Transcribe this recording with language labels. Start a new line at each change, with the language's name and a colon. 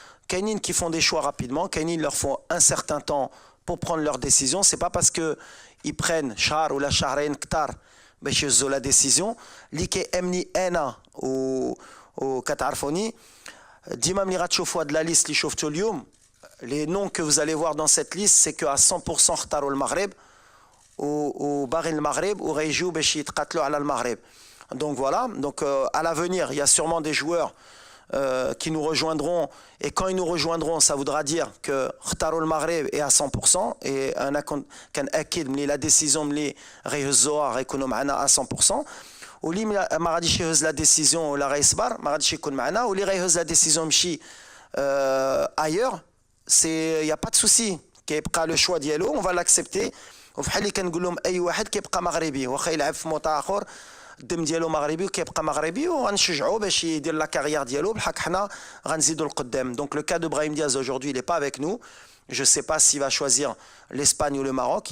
Arabic: كاينين
French: qui font des choix rapidement, كاينين leur font un certain temps pour prendre leur décision. C'est pas parce que ils prennent
Arabic: شهر ولا شهرين كتار باش يهزوا
French: la décision
Arabic: اللي كيأمني انا وكتعرفوني ديما ملي غتشوفوا هاد لا ليست اللي شفتوا اليوم.
French: Les noms que vous allez voir dans cette liste, c'est que à 100%
Arabic: اختاروا المغرب وباغي المغرب وغيجيو باش يتقاتلوا على المغرب.
French: Donc voilà, donc à l'avenir, il y a sûrement des joueurs qui nous rejoindront, et quand ils nous rejoindront, ça voudra dire que
Arabic: اختاروا المغرب
French: est à 100%, et
Arabic: انا كنأكد ملي لا ديسيزيون ملي غيهزوها غيكونوا معنا
French: à 100%.
Arabic: واللي ما غاديش يهز لا ديسيزيون ولا غيصبر ما غاديش يكون معنا، واللي غيهز لا ديسيزيون يمشي
French: ailleurs, c'est y a pas de souci.
Arabic: كيبقى لو شوا ديالو
French: on va l'accepter.
Arabic: وفحال اللي كنقول لهم اي واحد كيبقى مغربي واخا يلعب في موطا اخر الدم ديالو مغربي وكيبقى مغربي، وغنشجعوه باش يدير لا كارير ديالو بحق حنا غنزيدوا القدام.
French: Donc le cas de Brahim Diaz aujourd'hui, il n'est pas avec nous. Je sais pas s'il va choisir l'Espagne ou le Maroc.